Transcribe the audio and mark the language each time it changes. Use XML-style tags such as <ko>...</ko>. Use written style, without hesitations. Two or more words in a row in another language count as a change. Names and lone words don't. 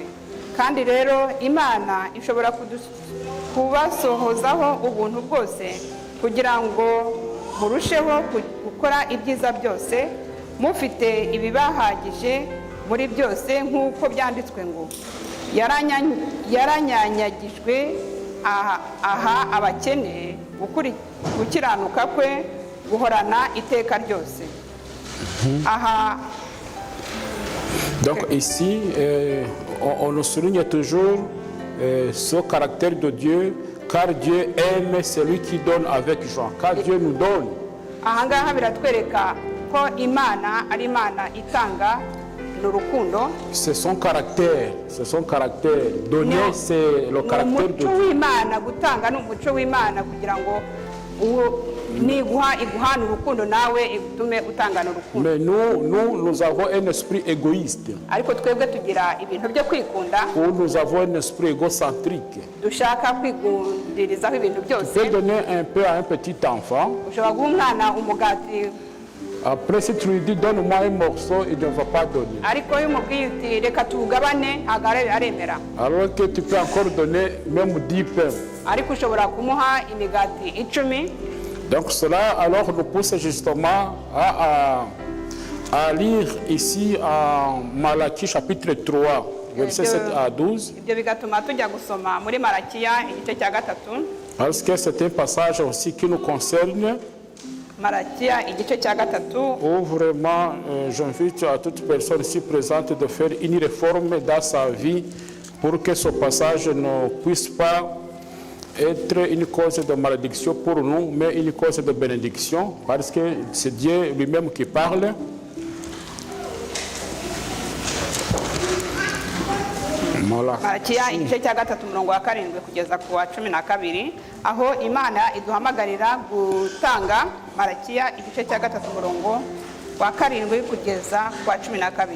<rw>Kandi rero Imana ishobora kubasohozaho ubuntu bwose, kugira ngo murusheho gukora ibyiza byose, mufite ibibahagije muri byose, nk'uko byanditswe ngo yaranyanyagijwe aha abakene, gukiranuka kwe guhorana iteka ryose. Aha</rw> <fr>donc ici on nous souligne toujours ce caractère de Dieu, car Dieu aime celui qui donne avec joie, car Dieu nous donne.</fr> <rw>Aha ngaha biratwereka ko Imana ari Imana itanga n'urukundo.</rw> <fr>C'est son caractère, donner c'est le caractère de Dieu.</fr> <rw>Umuco w'Imana gutanga n'umuco w'Imana kugira ngo niguha iguhana urukundo nawe igutume utanga n'urukundo.</rw> <fr>Mais nous avons un esprit égoïste.</fr> <rw>Ariko twebwe tugira ibintu byo kwikunda.</rw> <fr>Ou nous avons un esprit égocentrique.</fr> <rw>Dushaka kwigundirizaho ibintu byose.</rw> <fr>Tu peux donner un peu à un petit enfant.</fr> <rw>Ushobora guha umwana umugati.</rw> <fr>Après, si tu lui dis donne-moi un morceau, il ne va pas donner.</fr> <rw>Ariko iyo umubwiye uti reka tugabane ntabwo aremera.</rw> <fr>Alors que tu peux encore donner même 10 pains.</fr> <rw>Ariko ushobora kumuha imigati 10.</rw> <fr>Donc cela alors nous pousse justement à lire ici en Malachie chapitre 3, verset 7 à 12.</fr> <rw>Ibyo bigatuma tujya gusoma muri Malakiya igice cya 3.</rw> <fr>Parce que c'est un passage aussi qui nous concerne.</fr> <rw>Malakiya igice cya 3.</rw> <fr>Où vraiment j'invite à toute personne ici présente de faire une réforme dans sa vie pour que ce passage ne puisse pas être une cause de malédiction pour nous, mais une cause de bénédiction, parce que c'est Dieu lui-même qui parle.</fr> <rw>Malakiya igice cya 3 umurongo wa 7 kugeza ku wa 12, aho Imana iduhamagarira gutanga. Malakiya igice cya 3 umurongo wa 7 kugeza ku wa 12.</rw>